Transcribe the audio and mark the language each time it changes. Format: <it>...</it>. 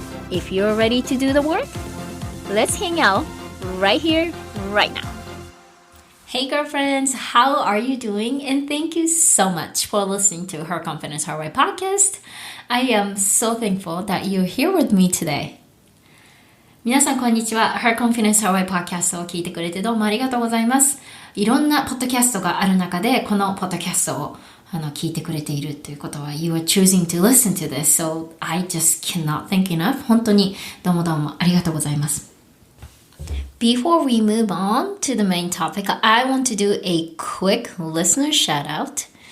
<en>If you're ready to do the work, let's hang out right here, right now. Hey girlfriends, how are you doing? And thank you so much for listening to Her Confidence Her Way podcast. I am so thankful that you're here with me today.</en> <ja>皆さんこんにちは。 Her Confidence Her Way podcast を聞いてくれてどうもありがとうございます。いろんなポッドキャストがある中で、このポッドキャストを聞いてくれているということは、</ja> <en>You are choosing to listen to this, so I just cannot thank enough.</en> <ja>本当にどうもどうもありがとうございます。</ja> <en>Before we move on to the main topic, I want to do a quick listener shout out.</en>